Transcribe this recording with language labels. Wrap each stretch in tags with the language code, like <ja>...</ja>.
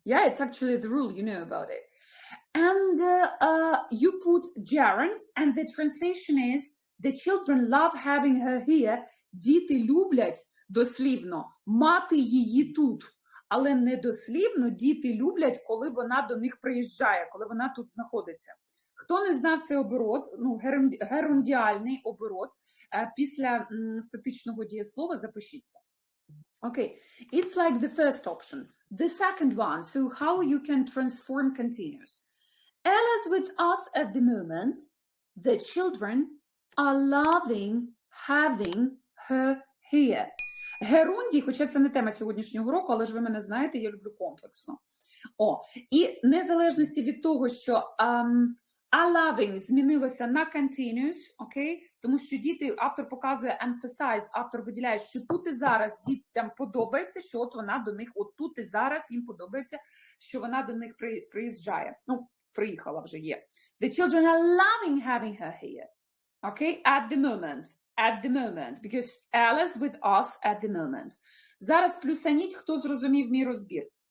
<en>Yeah, it's actually the rule, you know about it. And you put gerund, and the translation is the children love having her here.</en> <uk>Діти люблять, дослівно, мати її тут. Але не дослівно діти люблять, коли вона до них приїжджає, коли вона тут знаходиться. Хто не знав цей оборот, ну, герундіальний оборот після статичного дієслова, запишіться.</uk> <en>Okay, it's like the first option. The second one, so how you can transform continuous. Ella's with us at the moment. The children are loving having her here.</en> <uk>Герунді, хоча це не тема сьогоднішнього уроку, але ж ви мене знаєте, я люблю комплексно. І незалежності від того, що are loving змінилося на continuous, окей? Тому що діти, автор показує emphasize, автор виділяє, що тут і зараз дітям подобається, що от вона до них, от тут і зараз їм подобається, що вона до них приїжджає. Ну, приїхала вже є.</uk> <en>The children are loving having her here. Okay? At the moment. Because Alice with us at the moment.</en> <uk>Зараз плюсаніть, хто зрозумів мій розбір.</uk>